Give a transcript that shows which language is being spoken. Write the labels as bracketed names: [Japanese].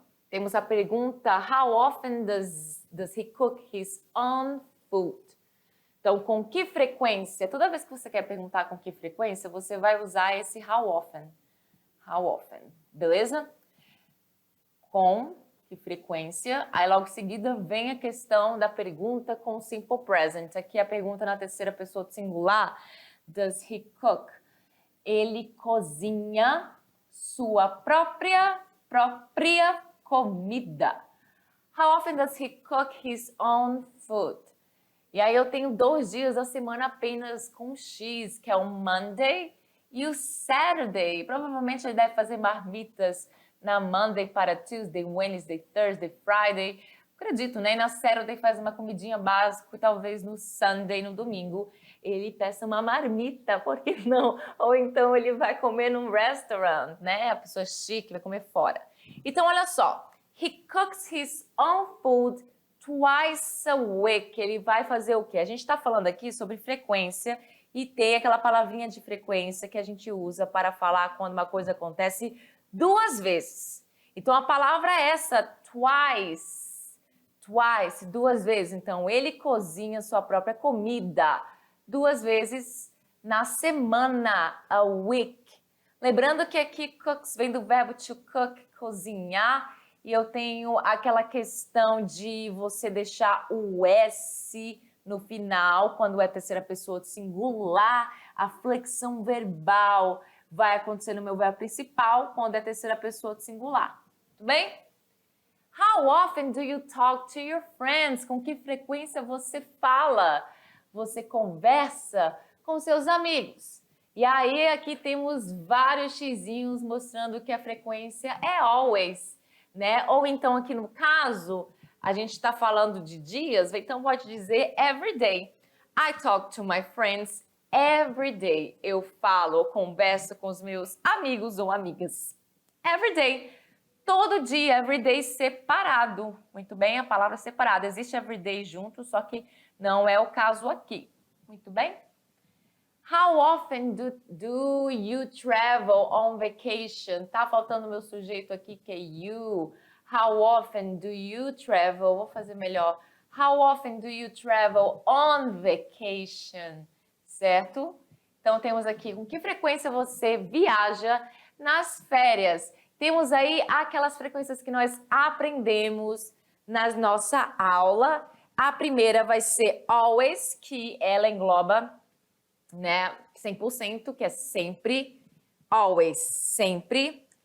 [Portuguese] Temos a pergunta, [English] how often does he cook his own food? [Portuguese] Então, com que frequência? Toda vez que você quer perguntar com que frequência, você vai usar esse how often. How often, beleza? Com que frequência? Aí logo em seguida vem a questão da pergunta com simple present. Aqui a pergunta na terceira pessoa do singular. [English] Does he cook? [Portuguese] Ele cozinha sua própria comida. [English] How often does he cook his own food? [Portuguese] E aí eu tenho 2 dias da semana apenas com X, que é o Monday e o Saturday. Provavelmente ele deve fazer marmitas na Monday para Tuesday, Wednesday, Thursday, Friday. Acredito, né? Na Saturday faz uma comidinha básica e talvez no Sunday, no domingo, ele peça uma marmita, por que não? Ou então ele vai comer num restaurant, né? A pessoa chique vai comer fora. Então, olha só. [English] He cooks his own food twice a week. [Portuguese] Ele vai fazer o quê? A gente está falando aqui sobre frequência e tem aquela palavrinha de frequência que a gente usa para falar quando uma coisa acontece 2 vezes. Então, a palavra é essa, twice. Twice, 2 vezes. Então, ele cozinha sua própria comida 2 vezes na semana, a week. Lembrando que aqui cooks vem do verbo to cook, cozinhar. E eu tenho aquela questão de você deixar o S no final, quando é terceira pessoa do singular, a flexão verbal vai acontecer no meu verbo principal, quando é terceira pessoa do singular. Tudo bem? [English] How often do you talk to your friends? [Portuguese] Com que frequência você fala? Você conversa com seus amigos? E aí aqui temos vários xizinhos mostrando que a frequência é always. Né? Ou então aqui no caso, a gente está falando de dias, então pode dizer every day. [English] I talk to my friends every day. [Portuguese] Eu falo ou converso com os meus amigos ou amigas. Every day. Todo dia, every day separado. Muito bem, a palavra separada. Existe every day junto, só que não é o caso aqui. Muito bem? [English] How often do you travel on vacation? [Portuguese] Tá faltando o meu sujeito aqui que é you. [English] How often do you travel? [Portuguese] Vou fazer melhor. [English] How often do you travel on vacation? [Portuguese] Certo? Então temos aqui com que frequência você viaja nas férias. Temos aí aquelas frequências que nós aprendemos na nossa aula. A primeira vai ser always, que ela engloba, né, 100%, que é sempre, always, sempre.